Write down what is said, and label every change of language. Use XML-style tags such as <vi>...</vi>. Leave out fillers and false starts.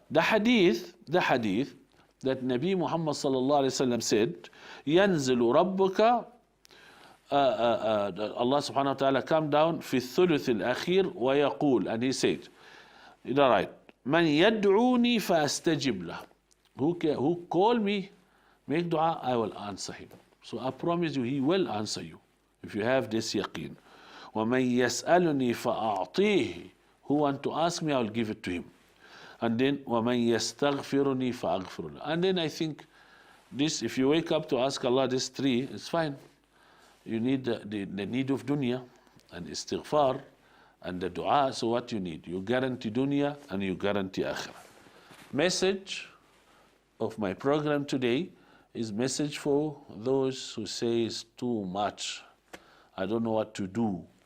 <en>The hadith that Nabi Muhammad sallallahu alaihi wasallam said,</en> <ar>ينزل ربك</ar> <en>Allah subhanahu wa ta'ala come down</en> <ar>في الثلث الأخير ويقول,</ar> <en>and he said, all right,</en> <ar>من يدعوني فأستجب له,</ar> <en>who call me, make dua, I will answer him. So I promise you, he will answer you if you have this yaqeen.</en> <ar>وَمَنْ يَسْأَلُنِي فَأَعْطِيهِ,</ar> <en>who want to ask me, I will give it to him. And then</en> <ar>وَمَنْ يَسْتَغْفِرُنِي فَأَغْفِرُ لَهُ.</ar> <en>And then I think this, if you wake up to ask Allah this three, it's fine. You need the need of dunya and istighfar and the dua. So what you need? You guarantee dunya and you guarantee akhirah. Message of my program today is message for those who say it's too much, I don't know what to do.</en>